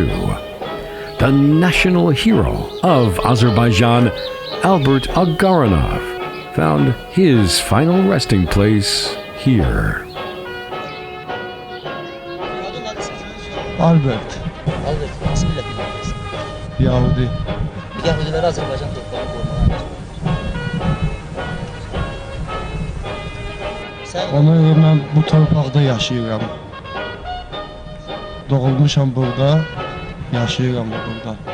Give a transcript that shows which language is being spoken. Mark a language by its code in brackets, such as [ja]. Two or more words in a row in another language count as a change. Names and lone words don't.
[en] The national hero of Azerbaijan, Albert Aqarunovich, found his final resting place here. Albert. [tr] Nasıl milletindeyiz? [az] Yahudi. Yahudiler Azərbaycan torpağını qorumalıdır. Ona görə mən bu torpaqda yaşayıram. Doğulmuşam burada, yaşayıram burada.